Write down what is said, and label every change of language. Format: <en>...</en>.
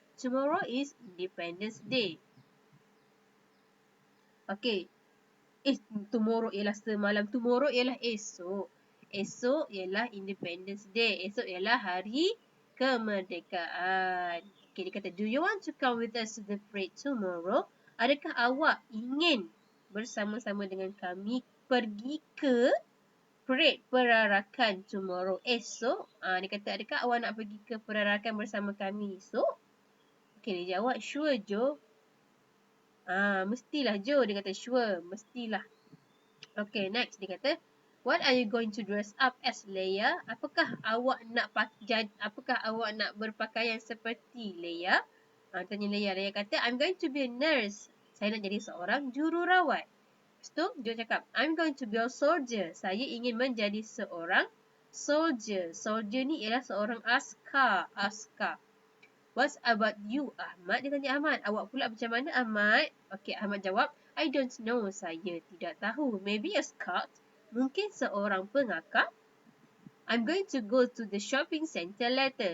<en>Tomorrow is Independence Day. Okay.</en> <ms>Tomorrow ialah semalam. Tomorrow ialah esok. Esok ialah Independence Day. Esok ialah hari kemerdekaan.</ms> <en>Okay,</en> <ms>dia kata,</ms> <en>do you want to come with us to the parade tomorrow?</en> <ms>Adakah awak ingin bersama-sama dengan kami pergi ke parade perarakan tomorrow. Esok. Dia kata, adakah awak nak pergi ke perarakan bersama kami esok? Okay, dia jawab, sure Jo. Mestilah Jo. Dia kata sure. Mestilah. Okay, next. Dia kata,</ms> <en>what are you going to dress up as,</en> <ms>Leia? Apakah awak nak berpakaian seperti Leia? Tanya Leia.</ms> <en>Leia kata, I'm going to be a nurse.</en> <ms>Saya nak jadi seorang jururawat. Lepas tu, dia cakap,</ms> <en>I'm going to be a soldier.</en> <ms>Saya ingin menjadi seorang soldier. Soldier ni ialah seorang askar.</ms> <en>Askar. What about you, Ahmad?</en> <ms>Dia tanya</ms> <en>Ahmad.</en> <ms>Awak pula macam mana, Ahmad?</ms> <en>Okay, Ahmad jawab, I don't know.</en> <ms>Saya tidak tahu.</ms> <en>Maybe a scout.</en> <ms>Mungkin seorang pengakar.</ms> <en>I'm going to go to the shopping centre later.</en>